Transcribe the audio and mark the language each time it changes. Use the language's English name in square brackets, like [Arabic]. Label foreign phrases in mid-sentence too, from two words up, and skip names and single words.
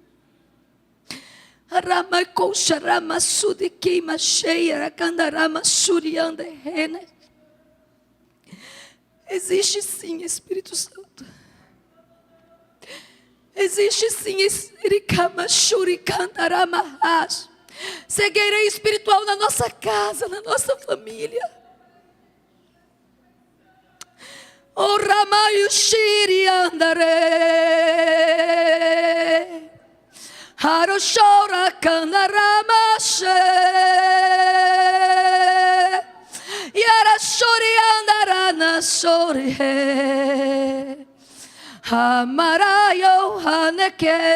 [Portuguese] Existe sim, Espírito Santo. Existe sim, cegueira espiritual na nossa casa, na nossa família. Oh, Ramayu Shiri Andare Haroshora Kandaramashe Yara Shori Andarana Shori Hamarayo Haneke